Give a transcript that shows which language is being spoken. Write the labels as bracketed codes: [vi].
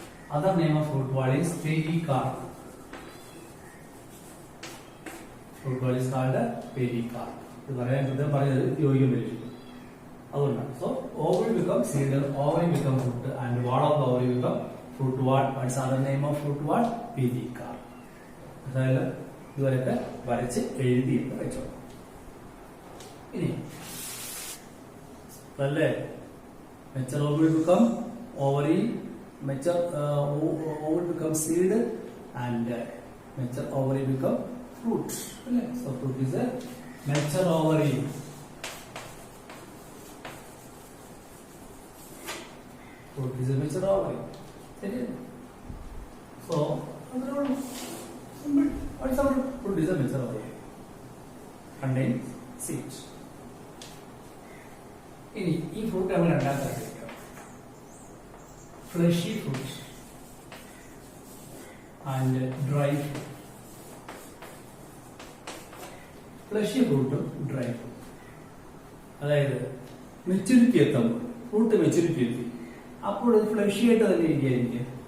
[en] Other name of fruit wall is pericarp. Fruit wall is called pericarp. [ml] ഇത് പറയാൻ കൃത്യം പറയുന്നത് യോഗ്യം വരും. അതുകൊണ്ടാണ്. [en] So ovary become seed, ovary become fruit, and wall of the ovary become fruit wall. What's other name of fruit wall? Pericarp. [ml] അതായത് ഇതുവരെയൊക്കെ വരച്ച് എഴുതിയിട്ട് വെച്ചോളാം. ഇനി അല്ലേ, [en] mature ovary become ovary, mature ovary become seed, and mature ovary become fruit. അല്ലേ, so fruit is a mature ovary. Fruit is a mature ovary. ശരിയല്ലേ? So simple. What is our fruit is a mature ovary? Contains seeds. [ml] ഇനി ഈ fruit നമ്മൾ രണ്ടാമത്തെ തരത്തിലേക്കാണ്. [en] Fleshy fruits and dry fruit. [ml] Fleshy ഫ്രൂട്ടും dry ഫ്രൂട്ടും, അതായത് maturity എത്തുമ്പോൾ fruit maturity എത്തി, അപ്പോൾ അത് ഫ്ലഷി ആയിട്ട് തന്നെ ഇരിക്കുക.